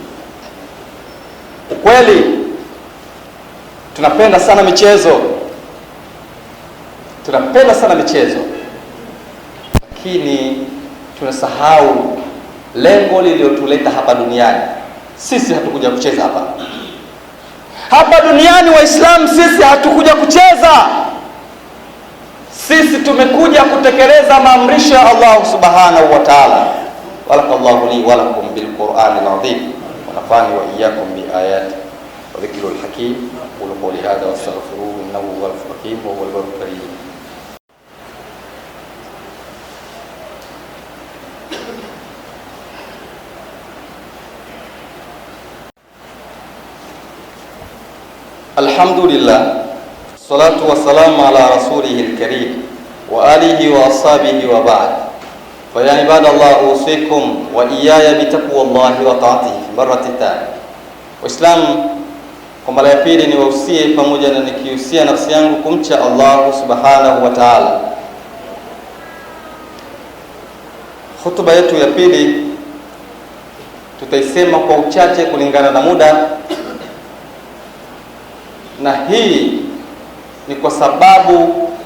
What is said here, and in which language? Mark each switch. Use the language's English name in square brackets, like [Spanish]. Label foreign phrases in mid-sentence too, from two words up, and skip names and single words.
[Swahili] Ukweli tunapenda sana michezo, lakini tunasahau lengo lililotuleta hapa duniani. Sisi hatukuja kucheza hapa duniani. Waislamu sisi hatukuja kucheza, sisi tumekuja kutekeleza maamrisho ya [Arabic] الله سبحانه وتعالى. بارك الله لي ولكم بالقرآن العظيم ونفعني وإياكم بآيات والذكر الحكيم. قولوا قولي هذا وأستغفره إنه هو الغفور الرحيم وهو البر الكريم. الحمد لله الصلاة والسلام على رسوله الكريم وآله وأصحابه وبعد. فيا عباد الله أوصيكم وإياي بتقوى الله وطاعته براتتن. [Swahili] Waislamu, kwa mara ya pili niwahusie pamoja na nikihusia nafsi yangu kumcha [Arabic] الله سبحانه وتعالى. [Swahili] Hutuba yetu ya pili tutaisema kwa uchache kulingana na muda, na hii ni kwa sababu